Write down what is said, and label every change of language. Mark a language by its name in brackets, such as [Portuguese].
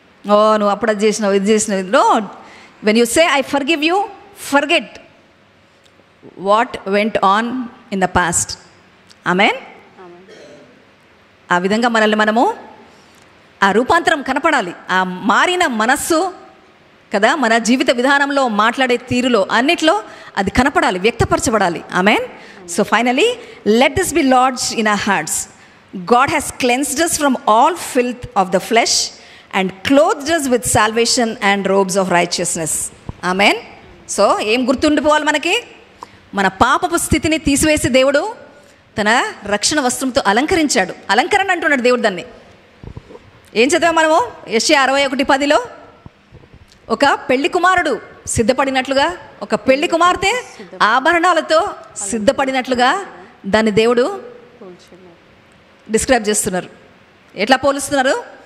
[Telugu] ఓ నువ్వు అప్పుడు అది చేసినావు, ఇది చేసినావు. [English] No, when you say I forgive you, forget what went on in the past. Amen. [Telugu] ఆ విధంగా మనల్ని మనము ఆ రూపాంతరం కనపడాలి. ఆ మారిన మనస్సు కదా మన జీవిత విధానంలో, మాట్లాడే తీరులో, అన్నిట్లో అది కనపడాలి, వ్యక్తపరచబడాలి. ఆమేన్. [English] So finally let this be lodged in our hearts. God has cleansed us from all filth of the flesh and clothed us with salvation and robes of righteousness. [Telugu] Amen. So ఏం గుర్తుండిపోవాలి మనకి? మన పాపపు స్థితిని తీసివేసి దేవుడు తన రక్షణ వస్త్రంతో అలంకరించాడు. అలంకరణ అంటున్నాడు దేవుడు దాన్ని. ఏం చదివాం మనము? యెషయా 61:10లో ఒక పెళ్లి కుమారుడు సిద్ధపడినట్లుగా, ఒక పెళ్లి కుమార్తె ఆభరణాలతో సిద్ధపడినట్లుగా దాన్ని దేవుడు డిస్క్రైబ్ చేస్తున్నారు. ఎట్లా పోలుస్తున్నారు?